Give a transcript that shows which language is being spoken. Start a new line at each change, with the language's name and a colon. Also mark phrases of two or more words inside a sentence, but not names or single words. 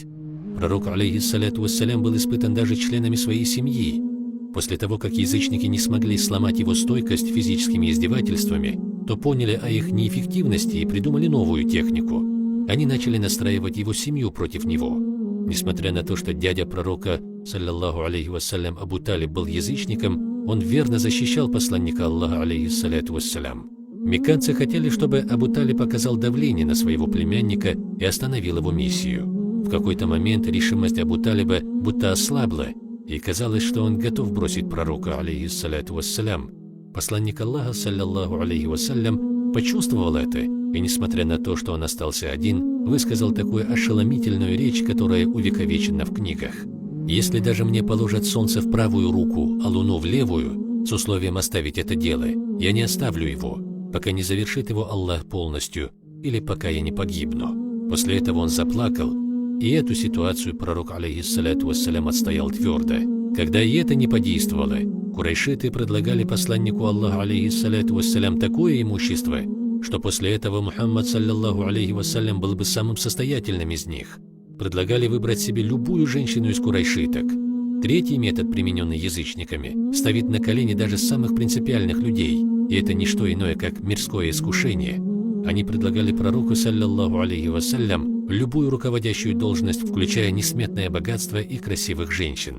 Russian: Пророк,
Arabic: عليه الصلاة والسلام,
Russian: был испытан даже членами своей семьи. После того, как язычники не смогли сломать его стойкость физическими издевательствами, то поняли о их неэффективности и придумали новую технику. Они начали настраивать его семью против него. Несмотря на то, что дядя пророка,
Arabic: صلى الله عليه وسلم, Абу Талиб,
Russian: был язычником, он верно защищал посланника Аллаха,
Arabic: عليه الصلاة والسلام.
Russian: Мекканцы хотели, чтобы Абу Талиб оказал давление на своего племянника и остановил его миссию. В какой-то момент решимость Абу Талиба будто ослабла, и казалось, что он готов бросить пророка,
Arabic: عليه الصلاة والسلام.
Russian: Посланник Аллаха,
Arabic: صلى الله عليه وسلم,
Russian: почувствовал это, и, несмотря на то, что он остался один, высказал такую ошеломительную речь, которая увековечена в книгах. «Если даже мне положат солнце в правую руку, а луну в левую, с условием оставить это дело, я не оставлю его, пока не завершит его Аллах полностью, или пока я не погибну». После этого он заплакал, и эту ситуацию пророк,
Arabic: عليه الصلاة والسلام,
Russian: отстоял твердо. Когда и это не подействовало, курайшиты предлагали посланнику Аллаха,
Arabic: عليه الصلاة والسلام,
Russian: такое имущество, что после этого Мухаммад,
Arabic: صلى الله عليه وسلم,
Russian: был бы самым состоятельным из них. Предлагали выбрать себе любую женщину из курайшиток. Третий метод, примененный язычниками, ставит на колени даже самых принципиальных людей, и это не что иное, как мирское искушение. Они предлагали пророку,
Arabic: صلى الله عليه وسلم,
Russian: любую руководящую должность, включая несметное богатство и красивых женщин.